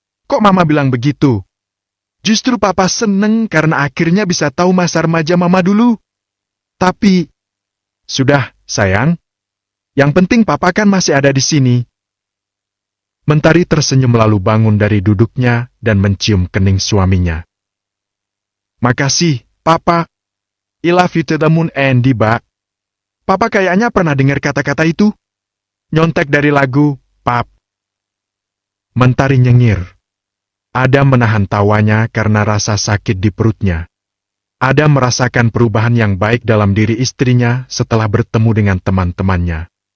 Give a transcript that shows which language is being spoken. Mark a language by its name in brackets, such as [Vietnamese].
[Indonesian] "Kok mama bilang begitu? Justru papa seneng karena akhirnya bisa tahu masa remaja mama dulu. Tapi, sudah, sayang. Yang penting papa kan masih ada di sini." Mentari tersenyum lalu bangun dari duduknya dan mencium kening suaminya. "Makasih, papa. [English] I love you to the moon and back." [Indonesian] Papa kayaknya pernah dengar kata-kata itu. Nyontek dari lagu, Pap. Mentari nyengir. Adam menahan tawanya karena rasa sakit di perutnya. Adam merasakan perubahan yang baik dalam diri istrinya setelah bertemu dengan teman-temannya.